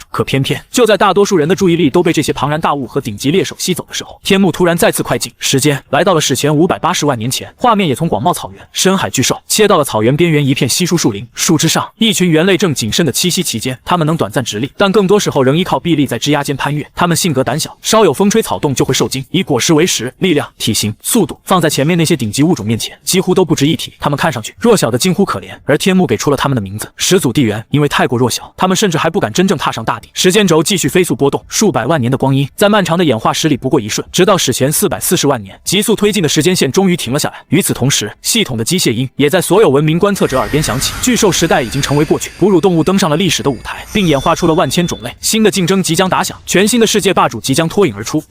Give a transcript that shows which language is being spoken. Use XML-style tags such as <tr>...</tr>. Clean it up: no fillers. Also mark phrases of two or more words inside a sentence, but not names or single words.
<zh>可偏偏就在大多數人的注意力都被這些龐然大物和頂級獵手吸走的時候，天幕突然再次快進，時間來到了史前580萬年前，畫面也從廣袤草原、深海巨獸切到了草原邊緣一片稀疏樹林，樹枝上一群猿類正謹慎地棲息其間，它們能短暫直立，但更多時候仍依靠臂力在枝桠間攀越。它們性格膽小，稍有風吹草動就會受驚，以果實為食。力量、體型、速度放在前面那些頂級物種面前幾乎都不值一提，它們看上去弱小的近乎可憐，而天幕給出了它們的名字：始祖地猿。因為太過弱小，它他們甚至還不敢真正踏上大地。时间軸繼續飛速波動，數百萬年的光陰在漫長的演化史裡不過一瞬，直到史前440萬年，急速推進的時間線終於停了下來。與此同時，系統的機械音也在所有文明觀測者耳邊響起。巨獸時代已經成為過去，哺乳動物登上了歷史的舞台，並演化出了萬千種類。新的競爭即將打響，全新的世界霸主即將脫穎而出。</zh>